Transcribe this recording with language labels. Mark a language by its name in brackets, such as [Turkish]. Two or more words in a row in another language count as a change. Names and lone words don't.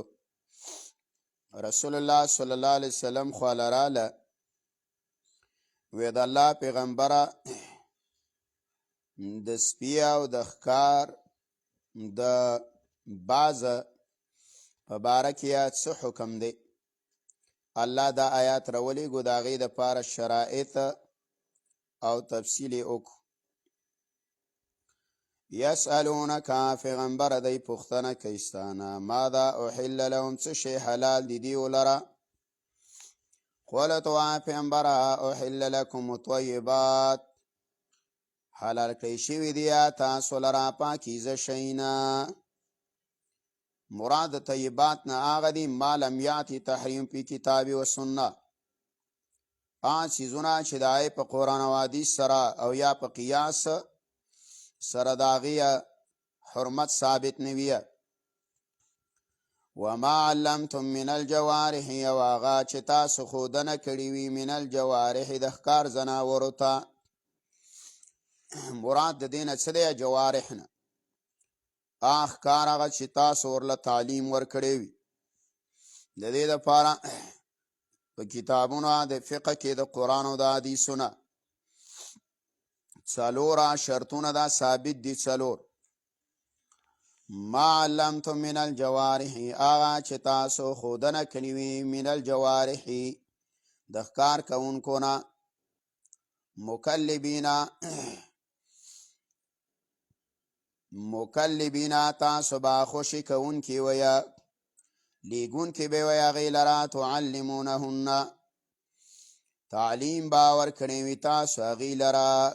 [Pashto] رسول الله [Arabic] صلی الله علیه وسلم [Pashto] خواله راله وی د الله پیغمبره د سپي او د ښکار د بازه په باره کې څه حکم دی. الله دا آیات راولیږو د هغې دپاره شرایط او تفصیل یې وکړو. یسألونک پیغمبره دی پوښتنه کوي ستانه [Arabic] ماذا احل لهم [Pashto] څه شی حلال دي دیو لره. قل ورته ووایه پیغمبره [Arabic] احل لکم الطیبات [Pashto] حلال کړی شوي دي تاسو لره پاکیزه شیونه. مراد طیبات نه هغه دي [Arabic] ما لم یاتی تحریم فی کتاب و سنه. [Pashto] هغه څیزونه چې د هغې په قرآن او حدیث سره او یا په قیاس سره د هغې حرمت ثابت نه وي. [Arabic] وما علمتم من الجوارح [Pashto] او هغه چې تاسو ښودنه کړې وي [Arabic] من الجوارح [Pashto] د ښکار زناورو ته. مراد د دې نه څه دی جوارح نه ښکار هغه چې تاسو ورله تعلیم ورکړی وي. د دې دپاره په کتابونو د فقه کې د قرآن او د حدیثونه څلور شرطونه دا ثابت دي. څلور [Arabic] ما علمتم من الجوارح [Pashto] هغه چې تاسو ښودنه کړې وي [Arabic] من الجوارح [Pashto] د ښکار کوونکو نه مکلبینا تاسو به خوشي کوونکي ویه لیږونکي به وی هغې لره تعلمونهن تعلیم به ورکړی وي تاسو هغې لره.